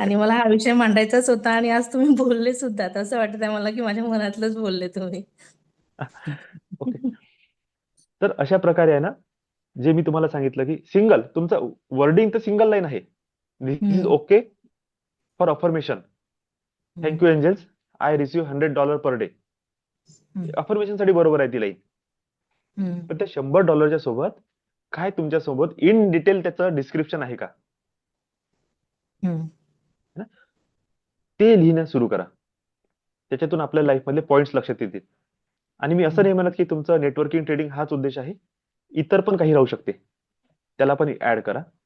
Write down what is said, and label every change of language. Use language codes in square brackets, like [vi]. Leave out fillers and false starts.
[mr] आणि आहे. मला हा विषय मांडायचाच होता आणि आज तुम्ही बोलले सुद्धा. असं वाटतंय मला की माझ्या मनातलंच बोलले तुम्ही. ओके. तर अशा प्रकारे आहे ना, जे मी तुम्हाला सांगितलं की सिंगल तुमचं वर्डिंग तर सिंगल लाईन आहे. [en] This is okay for affirmation. Thank you angels, I receive $100 per day. [mr] Affirmation साठी बरोबर आहे ती लाईन. पण त्या $100 सोबत काय तुमच्या सोबत इन डिटेल त्याचं डिस्क्रिप्शन आहे का? [hi] है ना? [mr] ते लिहिणं सुरू करा. त्याच्यातून आपल्या लाईफ मधले पॉइंट्स लक्षात येतील. आणि मी असं नाही म्हणत की तुमचं नेटवर्किंग ट्रेडिंग हाच उद्देश आहे. इतर पण काही राहू शकते. त्याला पण ऍड करा.